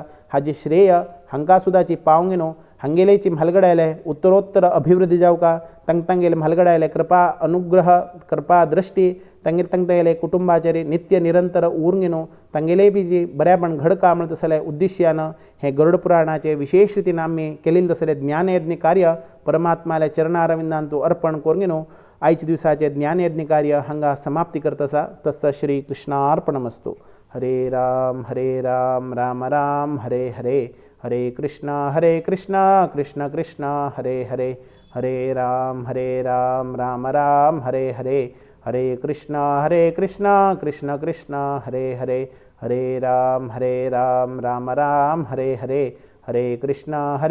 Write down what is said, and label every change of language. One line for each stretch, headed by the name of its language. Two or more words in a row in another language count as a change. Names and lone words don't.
Konkani: हाजी श्रेय हांकां सुद्दाची पावंक हांगेलेची म्हालगडायले उत्तरोत्तर अभिवृद्धी जावका तांगेले म्हालगडायले कृपा अनुग्रह कृपा दृष्टी तांगेले कुटुंबाचेर नित्य निरंतर उरून तांगेले बी जी बऱ्यापण घडका म्हणत तसले उद्दिश्यान हे गरुड पुराणाचे विशेष रितीन आमी केलेले तसले ज्ञानयज्ञ कार्य परमात्माले चरणारविंदांतू अर्पण करून आयच्या दिवसाचे ज्ञानयज्ञ कार्य हांगा समाप्ती करता आसा.
Sanskrit: तस्य श्री कृष्णार्पणमस्तु. हरे राम राम राम हरे हरे हरे कृष्ण कृष्ण कृष्ण हरे हरे हरे राम राम राम हरे हरे हरे कृष्ण कृष्ण कृष्ण हरे हरे हरे राम राम राम हरे हरे हरे कृष्ण